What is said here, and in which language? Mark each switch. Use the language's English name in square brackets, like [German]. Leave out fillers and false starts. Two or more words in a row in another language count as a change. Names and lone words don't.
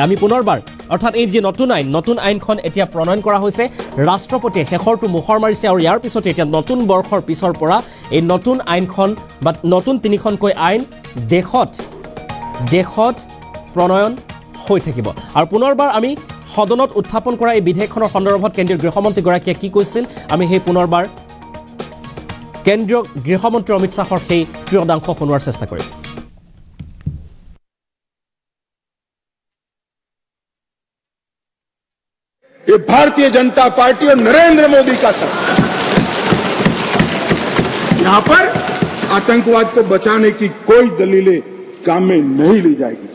[Assamese] আমি পুনৰবাৰ অৰ্থাৎ এই যি নতুন আইনখন এতিয়া প্ৰণয়ন কৰা হৈছে, ৰাষ্ট্ৰপতিয়ে শেষৰটো মোহৰ মাৰিছে আৰু ইয়াৰ পিছতে এতিয়া নতুন বৰ্ষৰ পিছৰ পৰা এই নতুন আইনখন বা নতুন 3খনকৈ আইন দেশত প্ৰণয়ন হৈ থাকিব। আৰু পুনৰবাৰ আমি সদনত উত্থাপন কৰা এই বিধেয়কখনৰ সন্দৰ্ভত কেন্দ্ৰীয় গৃহমন্ত্ৰীগৰাকীয়ে কি কৈছিল আমি সেই পুনৰবাৰ কেন্দ্ৰীয় গৃহমন্ত্ৰী অমিত শ্বাহৰ সেই ক্ৰিয়দাংশ শুনোৱাৰ চেষ্টা কৰিম। [Hindi] ये भारतीय जनता पार्टी और नरेंद्र मोदी का शासन। यहां पर आतंकवाद को बचाने की कोई दलीलें काम में नहीं ली जाएगी।